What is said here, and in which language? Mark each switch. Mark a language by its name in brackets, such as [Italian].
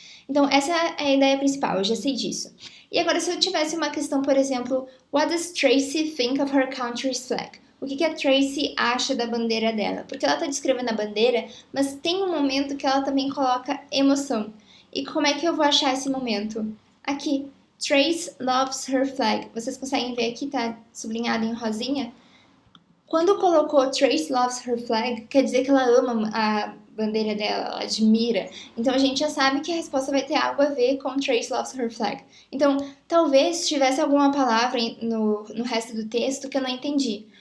[Portuguese] Então, essa é a ideia principal, eu já sei disso. E agora, se eu tivesse uma questão, por exemplo, [English] What does Tracy think of her country's flag? [Portuguese] O que a Tracy acha da bandeira dela? Porque ela está descrevendo a bandeira, mas tem um momento que ela também coloca emoção. E como é que eu vou achar esse momento? [English] Aqui, Trace loves her flag. [Portuguese] Vocês conseguem ver aqui, tá sublinhado em rosinha? Quando colocou [English] Trace loves her flag, [Portuguese] quer dizer que ela ama a bandeira dela, ela admira. Então a gente já sabe que a resposta vai ter algo a ver com [English] Trace loves her flag. [Portuguese] Então, talvez tivesse alguma palavra no resto do texto que eu não entendi.